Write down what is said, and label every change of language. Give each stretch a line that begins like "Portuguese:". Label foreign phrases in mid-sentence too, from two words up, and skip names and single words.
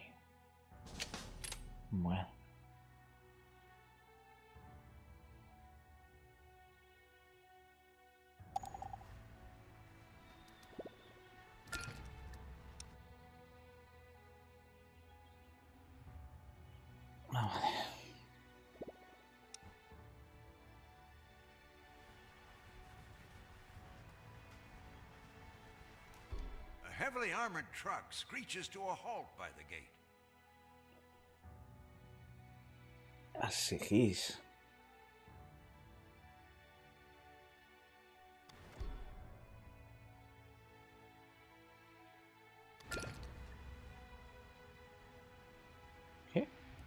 Spanish: Bueno. Vale.
English: A heavily armored truck screeches to a halt by the gate.
Spanish: A seguís. ¿Qué?